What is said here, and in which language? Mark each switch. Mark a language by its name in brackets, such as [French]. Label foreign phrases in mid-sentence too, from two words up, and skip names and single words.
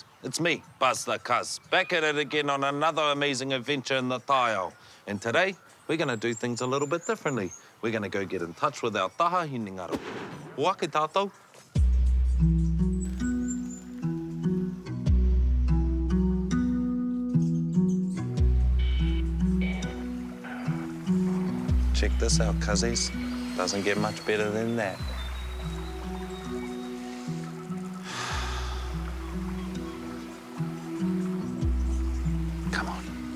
[English] It's me, Buzz the Cuz, back at it again on another amazing adventure in the Taiao. And today, we're going to do things a little bit differently. We're going to go get in touch with our [Māori] taha hinengaro. Wake tātou. [English] Check this out, cuzzies. Doesn't get much better than that. Come on.